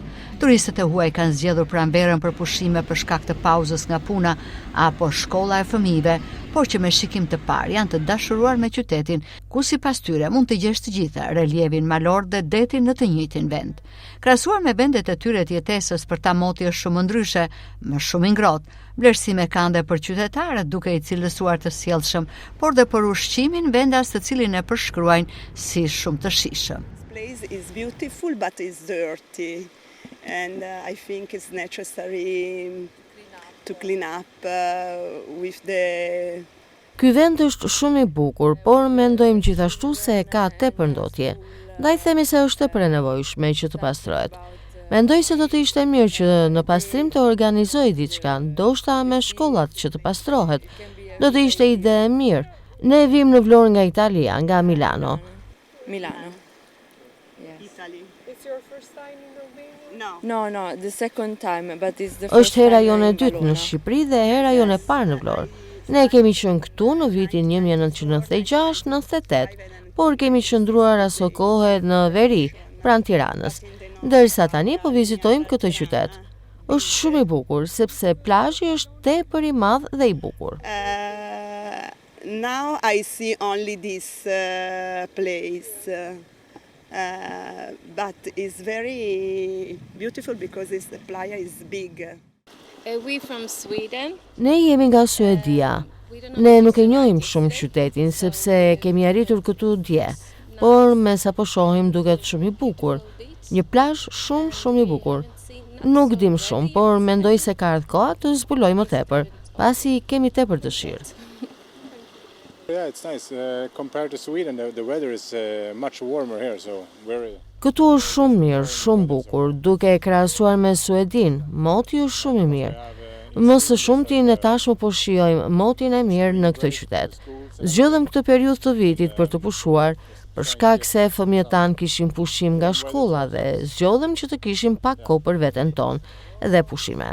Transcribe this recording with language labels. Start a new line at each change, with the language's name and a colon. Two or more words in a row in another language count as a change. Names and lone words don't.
Albanian: Turistët e huaj kanë zgjedhur Pranverën për pushime për shkak të pauzës nga puna apo shkolla e fëmijëve, por që me shikim të parë janë të dashuruar me qytetin, ku sipas tyre mund të gjesh të gjitha, relievin malor dhe detin në të njëjtin vend. Krahasuar me vendet e tyre të jetesës, për ta moti është shumë ndryshe, më shumë i ngrohtë. Vlerësime kanë dhe për qytetarët, duke i cilësuar të sjellshëm, por dhe për ushqimin, vendas të cilin e përshkruajnë si shumë të shijshëm.
English: Place is beautiful but is dirty and I think it's necessary to clean up with the
Albanian: Ky vend është shumë i bukur, por mendojmë gjithashtu se ka tepër ndotje. Ndaj themi se është tepër e nevojshme që të pastrohet. Mendoj se do të ishte mirë që në pastrim të organizoj diçka, ndoshta me shkollat që të pastrohet. Do të ishte ide e mirë. Ne vim në Vlorë nga Italia, nga Milano. Milano.
English: Yes. Italy. It's your first time in Romania? No, the second time, but it's the first
Albanian: Është hera
English: time
Albanian: jone e
English: in
Albanian: dytë në Valona. Shqipëri dhe hera jone e parë në Vlorë. Ne kemi qenë këtu në vitin 1996-98, por kemi qëndruar aso kohë në veri, pranë Tiranës, ndërsa tani po vizitojmë këtë qytet. Është shumë i bukur, sepse plazhi është tepër i madh dhe i bukur.
English: Now I see only this place, but it's very beautiful because the playa is big. We from Sweden.
Albanian: Ne jemi nga Suedia. Ne nuk e njohim shumë qytetin, sepse kemi arritur këtu dje, por me sa po shohim duket shumë i bukur. Një plazh shumë i bukur. Nuk dim shumë, por mendoj se ka ardhur koha të zbuloj më tepër, pasi kemi tepër dëshirë.
English: Yeah, it's nice. Compared to Sweden, the weather is much warmer here, so very.
Albanian: Këtu është shumë mirë, shumë bukur, duke e krahasuar me Suedin, moti është shumë i mirë. Më së shumti ne tashmë po shijojmë motin e mirë në këtë qytet. Zgjodhëm këtë periudhë të vitit për të pushuar, për shkak se fëmijët tanë kishin pushim nga shkolla dhe zgjodhëm që të kishim pak kohë për veten tonë dhe pushime.